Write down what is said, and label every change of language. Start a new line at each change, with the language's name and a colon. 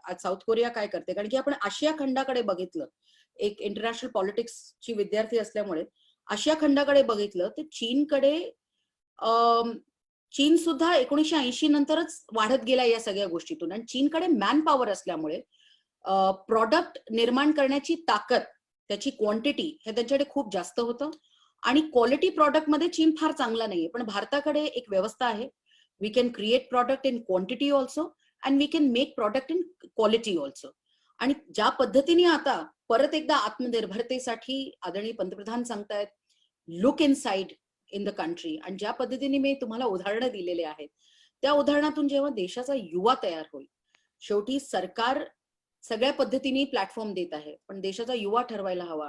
Marathi: आज south Korea काय करते, कारण की आपण आशिया खंडाकडे बघितलं, एक इंटरनॅशनल पॉलिटिक्सची विद्यार्थी असल्यामुळे आशिया खंडाकडे बघितलं तर चीनकडे चीन सुद्धा 1980 नंतरच वाढत गेला या सगळ्या गोष्टीतून आणि चीनकडे मॅन पॉवर असल्यामुळे प्रॉडक्ट निर्माण करण्याची ताकद, त्याची क्वांटिटी हे त्यांच्याकडे खूप जास्त होतं आणि क्वालिटी प्रॉडक्ट मध्ये चीन फार चांगला नाहीये. पण भारताकडे एक व्यवस्था आहे.
English: We can create product in quantity also and we can make product in quality also.
Marathi: आणि ज्या पद्धतीने आता परत एकदा आत्मनिर्भरतेसाठी आदरणीय पंतप्रधान सांगतायत
English: look inside in the country,
Marathi: आणि ज्या पद्धतीने मी तुम्हाला उदाहरणं दिलेले आहेत त्या उदाहरणातून जेव्हा देशाचा युवा तयार होईल, शेवटी सरकार सगळ्या पद्धतीने प्लॅटफॉर्म देत आहे पण देशाचा युवा ठरवायला हवा.